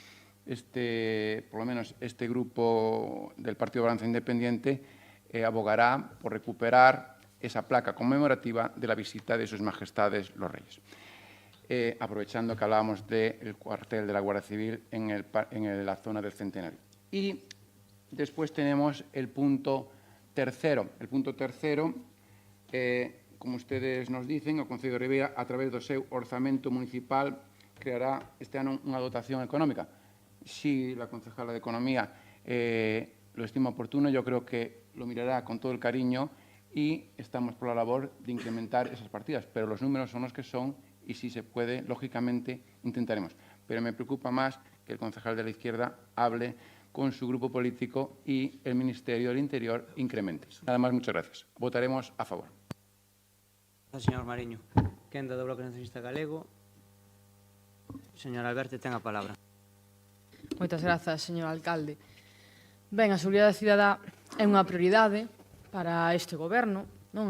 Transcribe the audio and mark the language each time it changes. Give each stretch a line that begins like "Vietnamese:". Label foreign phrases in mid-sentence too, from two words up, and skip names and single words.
Spanish: por lo menos este grupo del Partido Balance Independiente abogará por recuperar esa placa conmemorativa de la visita de Sus Majestades los Reyes. Aprovechando que hablábamos del cuartel de la Guardia Civil en la zona del Centenario. Y después tenemos el punto tercero. El punto tercero, como ustedes nos dicen,
Galician: o Concello de Ribeira, a través do seu orzamento municipal, creará este ano unha dotación económica.
Spanish: Si la concejala de Economía lo estima oportuno, yo creo que lo mirará con todo el cariño y estamos por la labor de incrementar esas partidas. Pero los números son los que son y si se puede, lógicamente, intentaremos. Pero me preocupa más que el concejal de la izquierda hable con su grupo político y el Ministerio del Interior incremente. Nada más, muchas gracias. Votaremos a favor.
Galician: Señor Mariño, quen do Bloque Nacionalista Galego? Señor Alberto, ten a palabra. Moitas grazas, señor alcalde. Ben, a seguridade cidadá é unha prioridade para este goberno, non?